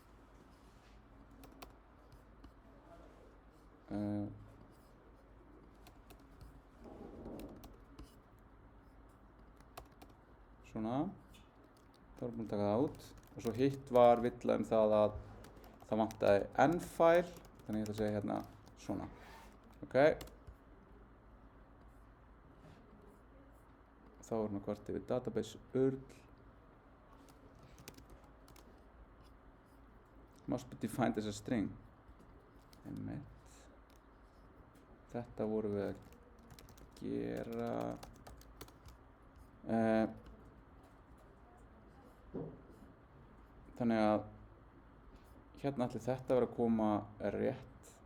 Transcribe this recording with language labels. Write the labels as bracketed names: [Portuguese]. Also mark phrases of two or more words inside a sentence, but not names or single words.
[Icelandic] Svona, þá erum við búin að taka það út og svo hitt var villa það að það vantaði n-file, þannig ég ætla að segja hérna svona, ok. Þá erum við hvort yfir [English] database url must be defined as a string. [Icelandic] Einmitt. Þetta vorum við að gera þannig að hérna ætli þetta vera að koma rétt